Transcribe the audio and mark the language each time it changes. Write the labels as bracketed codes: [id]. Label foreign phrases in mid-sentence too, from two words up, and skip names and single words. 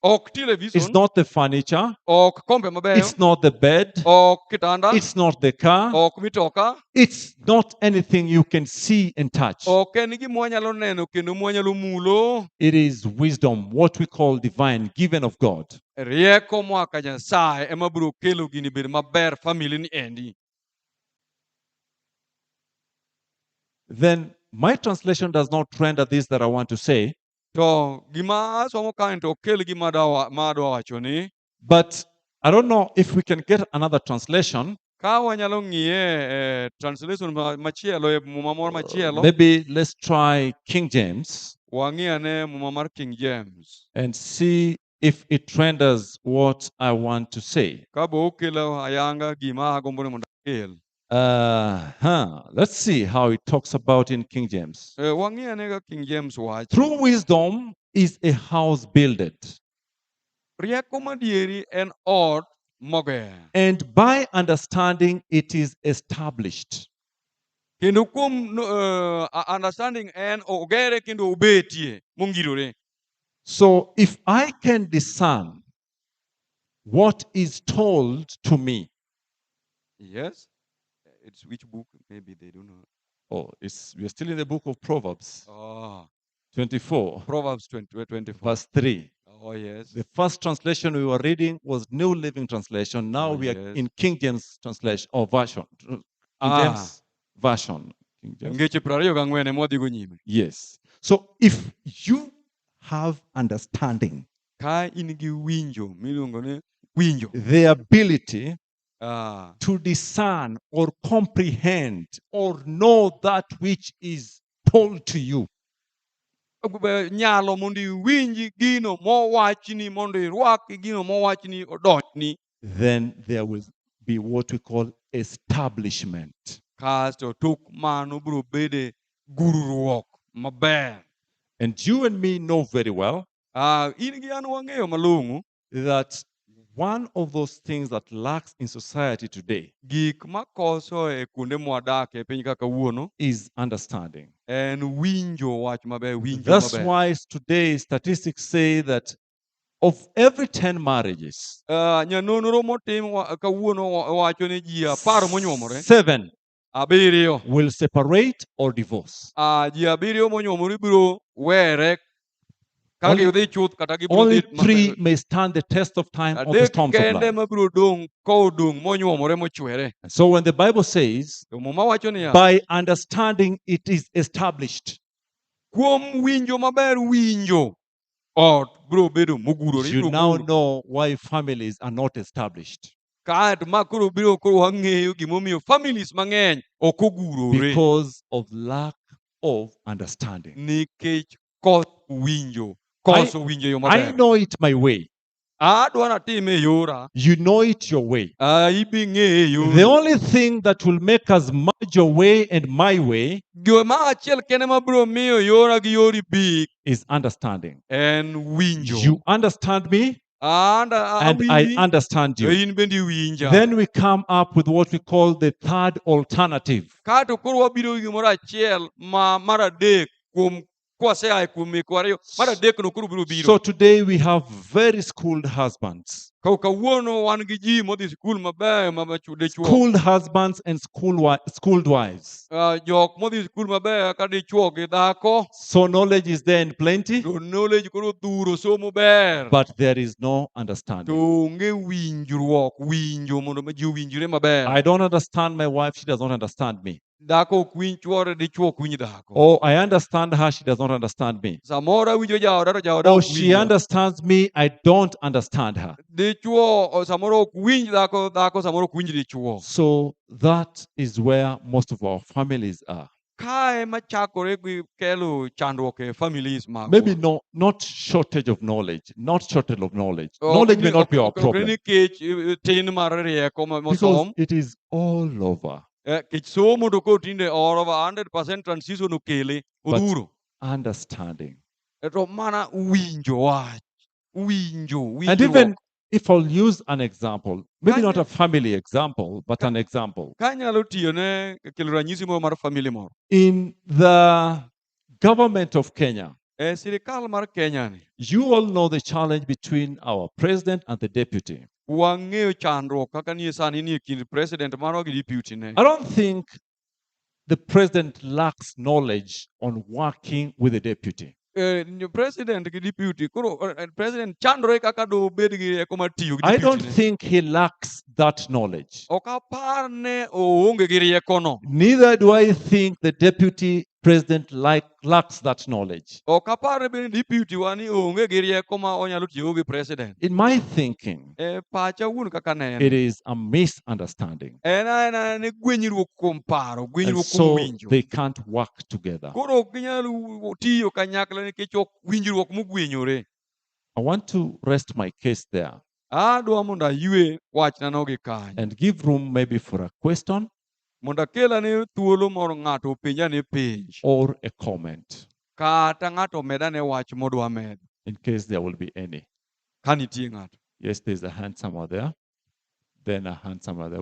[luo] ok [en] It's television, not the furniture. [luo] ok kombe mabeyo, [en] It's not the bed. [luo] ok kitanda, [en] It's not the car. [luo] ok mitoka, [en] It's not anything you can see and touch. [luo] ok en gima wanyalo neno kendo mwanyalo mulo. [en] It is wisdom, what we call divine, given of God. [luo] Rieko moa ka Nyasaye ema biro kelo gini bedo maber family ni endi. [en] Then my translation does not render this that I want to say, [luo] To gima asomo kae to ok kel gima madwa wacho ni, [en] but I don't know if we can get another translation. [luo] ka wanyalo ng'iye translation machielo e muma moro machielo, [en] Maybe let's try King James [luo] wang'iyane muma mar King James. [en] and see if it renders what I want to say. [luo] Ka bo okelo ayanga gima agombo ni mondo akel. [en] Let's see how it talks about in King James. [luo] Wang'iyane ka King James wacho. [en] True wisdom is a house builded, [luo] Rieko madieri en ot moger. [en] and by understanding it is established. [luo] Kendo kuom understanding en ogere kendo obetie mongirore. [en] So if I can discern what is told to me, Yes. It's which book? Maybe they don't know. we're still in the book of Proverbs Oh, 24, Proverbs 24. verse 3. Oh, yes. The first translation we were reading was New Living Translation. Now Oh, we are yes. in King James translation or version. King Ah. James version. King James. [luo] Ngeche 24 ema wadhigo nyime. [en] Yes. So if you have understanding, [luo] Ka in gi winjo miluongo ni winjo. [en] the ability Ah, to discern or comprehend or know that which is told to you, [luo] nyalo mondo iwinji gino mowachni mondo irwaki gino mowachni odonjni. [en] then there will be what we call establishment. [luo] Kasto tok mano biro bede gururuok maber. [en] And you and me know very well [luo] In gi an wang'eyo malong'o [en] that one of those things that lacks in society today [luo] gik makoso e kuonde mwadakie e piny kaka wuono [en] is understanding. [luo] en winjo wach maber, winjo [en] That's [luo] maber. [en] why today statistics say that of every 10 marriages, [luo] Nyanonro motim kawuono wacho ni ji 10 monyuomore, 7 7 [en] will separate or divorce. [luo] ji 7 monyuomore biro were ka [en] Only- [luo] gidhi chuth kata gibiro [en] Only [luo] dhi [en] 3 may stand the test of time of the [luo] adek [en] storms of [luo] kende [en] life. [luo] mabiro dong' kodong' monyuomore mochwere. [en] And so when the Bible says, [luo] To muma wacho niya, [en] by understanding it is established, [luo] kuom winjo maber winjo ot biro bedo mogurore. [en] you [luo] ibiro [en] now [luo] guro. [en] know why families are not established. [luo] Kaeto ma koro biro koro wang'eyo gimomiyo families mang'eny ok ogurore [en] Because of lack of understanding. [luo] nikech koso winjo. Koso winjo e yo [en] I [luo] maber. [en] know it my way. [luo] Adwa natime e yora. [en] You know it your way. [luo] Ibi ng'eye e [en] The [luo] yori. [en] only thing that will make us merge your way and my way [luo] Gima achiel kende mabiro miyo yora gi yori bik [en] is understanding. [luo] en winjo. [en] You understand me and I [luo] Awinji, [en] understand [luo] to [en] you. [luo] in bende iwinja. [en] Then we come up with what we call the third alternative. [luo] Kaeto koro wabiro gi gimoro achiel mar adek kuom kwasea kuom meko ariyo. Mar adek no koro biro biro. [en] So today we have very schooled husbands. [luo] Kawuono wan gi ji modhi sikul mabeyo dichuo. [en] Schooled husbands and schooled wives. [luo] Jok modhi sikul mabeyo ka dichuo gi dhako. [en] So knowledge is there in plenty, [luo] To knowledge koro dhuro somo ber. [en] but there is no [luo] To [en] understanding. [luo] onge winjruok, winjo mondo ji owinjre maber. [en] I don't understand my wife, she does not understand me. [luo] Dhako ok winj chuore, dichuo ok winj dhako. [en] Or I understand her, she does not understand me. [luo] Samoro awinjo jaoda to jaoda [en] Or [luo] ok [en] she [luo] winja. [en] understands me, I don't understand her. [luo] Dichuo samoro ok winj dhako, dhako samoro ok winj dichuo. [en] So that is where most of our families are. [luo] Kae machakore gi kelo chandruok e families magwa. [en] Maybe not shortage of knowledge, not shortage of knowledge. Knowledge may not be our problem [luo] Nikech tin mar rieko [en] because [luo] mosom. [en] it is all over. [luo] Kech somo to ko tinde orova 100% transition okele [en] But- [luo] odhuro. [en] Understanding. [luo] To mana winjo wach. Winjo. [en] And even if I'll use an example, maybe not [luo] Kanya- [en] a family example, but an example. [luo] Kanyalo tiyo ne kelo ranyisi moro mar family moro. [en] In the government of Kenya, [luo] E sirikal mar Kenya ni, [en] You all know the challenge between our president and the deputy. [luo] wang'eyo chandruok kaka nie sani nie kind president marwa gi deputy ne. [en] I don't think the president lacks knowledge on working with the deputy. [luo] President gi deputy, koro president chandore kaka do bed gi rieko mar tiyo gi [en] I [luo] deputy [en] don't [luo] ne. [en] think he lacks that knowledge. [luo] Ok apar ne oonge gi riekono. [en] Neither do I think the deputy president lacks that knowledge. [luo] Ok apar ne bende deputy wa ni onge gi rieko ma onyalo tiyogo gi president. [en] In my thinking, [luo] Pacha wuon kaka neno. [en] it is a misunderstanding. [luo] En aena ne gwenyruok kuom paro, [en] And [luo] gwenyruok kuom [en] so [luo] winjo. [en] they can't work together. [luo] Koro ok ginyal tiyo kanyakla nikech ok winjruok mogwenyore. [en] I want to rest my case there [luo] Adwa mondo aywe wachnano gi kanyo. [en] and give room maybe for a question [luo] Mondo akelane thuolo moro ng'ato openjane penj. [en] or a comment [luo] Kata ng'ato medane wach modwa medo. [en] in case there will be any. [luo] Ka nitie ng'ato. [en] Yes, there's a hand somewhere there. Then a hand somewhere there.